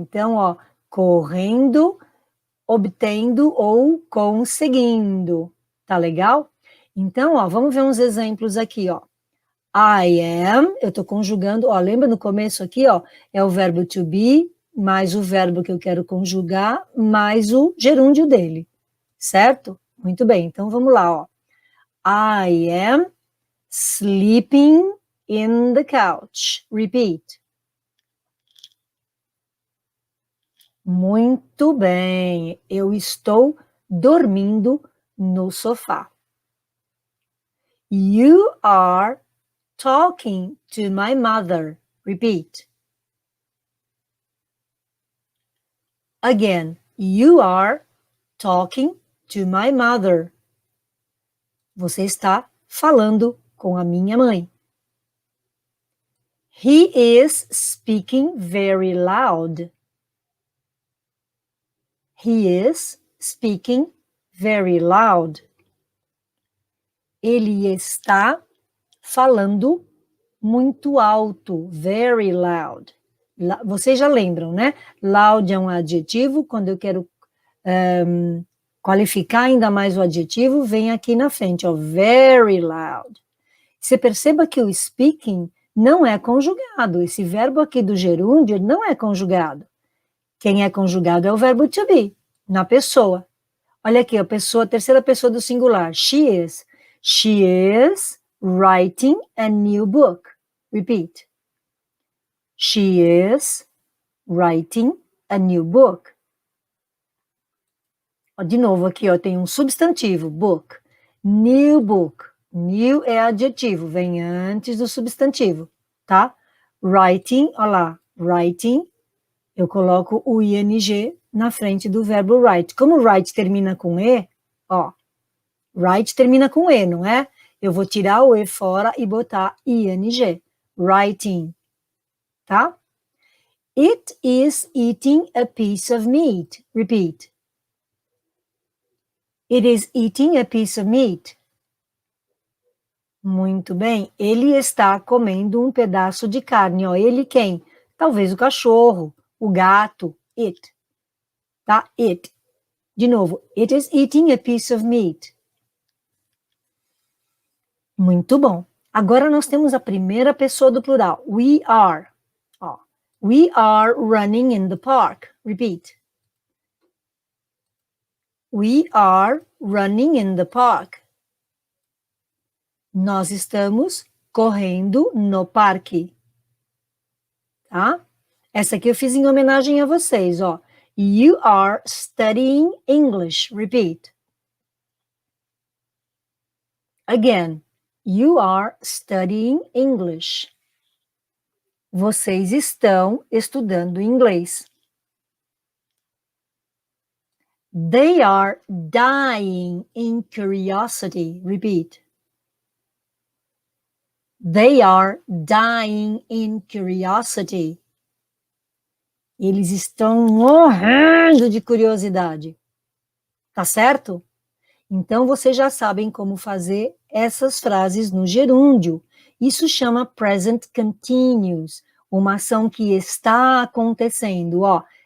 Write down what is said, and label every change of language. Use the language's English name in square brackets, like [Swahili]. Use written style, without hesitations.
[Portuguese] Então, ó, correndo, obtendo ou conseguindo. Tá legal? Então, ó, vamos ver uns exemplos aqui, ó. [English] I am, [Portuguese] eu estou conjugando, ó, lembra no começo aqui, ó, é o verbo to be, mais o verbo que eu quero conjugar, mais o gerúndio dele, certo? Muito bem, então vamos lá, ó. [English] I am sleeping in the couch. Repeat. [Portuguese] Muito bem, eu estou dormindo no sofá. [English] You are talking to my mother. Repeat. Again, you are talking to my mother. [Portuguese] Você está falando com a minha mãe. [English] He is speaking very loud. He is speaking very loud. [Portuguese] Ele está falando muito alto, [English] very loud. [Portuguese] Vocês já lembram, né? Loud é um adjetivo, quando eu quero qualificar ainda mais o adjetivo, vem aqui na frente, ó, [English] very loud. [Portuguese] Você perceba que o speaking não é conjugado, esse verbo aqui do gerúndio não é conjugado. Quem é conjugado é o verbo to be, na pessoa. Olha aqui, a pessoa, a terceira pessoa do singular, [English] she is. She is writing a new book. Repeat. She is writing a new book. [Portuguese] De novo aqui, ó, tem um substantivo, book. [English] New book. [Portuguese] New é adjetivo, vem antes do substantivo, tá? Writing, olha lá, writing, eu coloco o ing na frente do verbo write. Como write termina com e, ó, write termina com e, não é? Eu vou tirar o e fora e botar ing. Writing, tá? [English] It is eating a piece of meat. Repeat. It is eating a piece of meat. [Portuguese] Muito bem. Ele está comendo um pedaço de carne. Ó, ele quem? Talvez o cachorro, o gato. It. Tá? It. De novo. [English] It is eating a piece of meat. [Portuguese] Muito bom. Agora nós temos a primeira pessoa do plural. [English] We are. Ó, we are running in the park. Repeat. We are running in the park. [Portuguese] Nós estamos correndo no parque. Tá? Essa aqui eu fiz em homenagem a vocês, ó. [English] You are studying English. Repeat. Again. You are studying English. [Portuguese] Vocês estão estudando inglês. [English] They are dying in curiosity. Repeat. They are dying in curiosity. [Portuguese] Eles estão morrendo de curiosidade. Tá certo? Então, vocês já sabem como fazer essas frases no gerúndio. Isso chama present continuous. uma ação que está acontecendo, ó.